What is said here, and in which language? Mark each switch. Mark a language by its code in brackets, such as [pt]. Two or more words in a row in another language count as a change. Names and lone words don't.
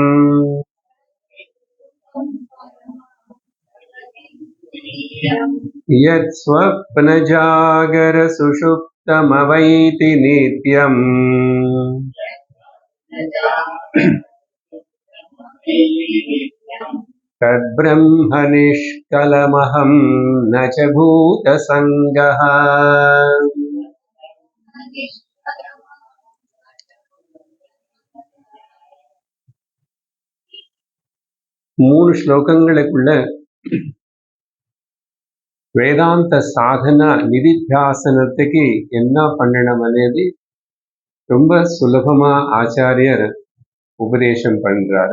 [sa] यत् स्वप्नजागर सुषुप्तमवैति नित्यम् तद्ब्रह्म निष्कलमहं न च भूतसङ्गः। [ta] மூணு ஸ்லோகங்களுக்குள்ள வேதாந்த சாதனா நிதித்தியாசனத்துக்கு என்ன பண்ணணும் అనేది ரொம்ப சுலபமா ஆச்சாரியர் உபதேசம் பண்றாரு.